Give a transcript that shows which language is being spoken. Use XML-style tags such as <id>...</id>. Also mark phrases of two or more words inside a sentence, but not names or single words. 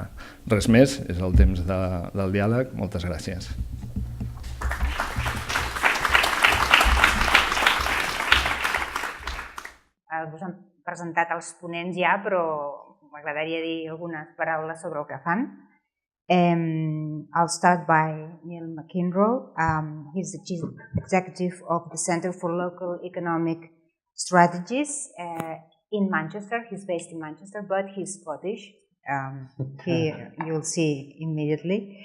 <ca>Res més, és el temps del diàleg. Moltes gràcies. Us han presentat els ponents ja, però m'agradaria dir algunes paraules sobre el que fan.</ca> <en>I'll start by Neil McInroy. He's the Chief Executive of the Center for Local Economic Strategies in Manchester. He's based in Manchester, but he's Scottish. You'll see immediately.</en>